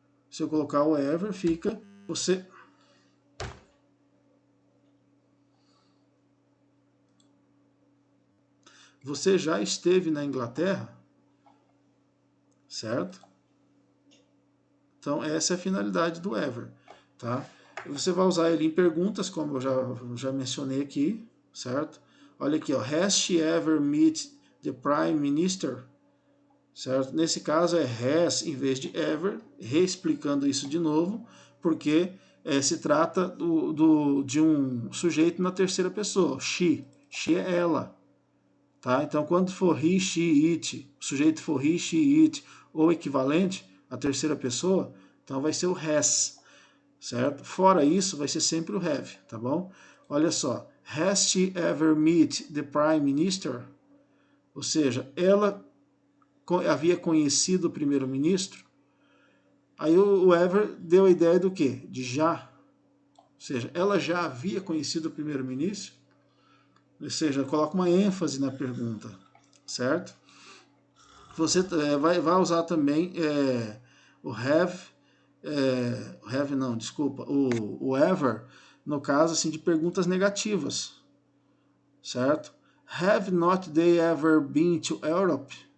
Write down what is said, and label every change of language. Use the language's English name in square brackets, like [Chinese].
[Portuguese] Se eu colocar o ever, fica você já esteve na Inglaterra? Certo? Então, essa é a finalidade do ever. Tá? E você vai usar ele em perguntas, como eu já mencionei aqui, certo? Olha aqui, ó. [English] Has she ever met the Prime Minister? [Portuguese] Certo? Nesse caso é has em vez de ever, reexplicando isso de novo, porque se trata de um sujeito na terceira pessoa. She é ela. Tá? Então, quando for he, she, it, o sujeito for he, she, it, ou equivalente, a terceira pessoa, então vai ser o has, certo? Fora isso, vai ser sempre o have, tá bom? Olha só, [English] has she ever met the Prime Minister? [Portuguese] Ou seja, ela havia conhecido o primeiro-ministro? Aí o ever deu a ideia do quê? De já. Ou seja, ela já havia conhecido o primeiro-ministro? Ou seja, coloca uma ênfase na pergunta, certo? Você vai usar também o have não, desculpa, o ever no caso assim, de perguntas negativas, certo? [English] Have not they ever been to Europe?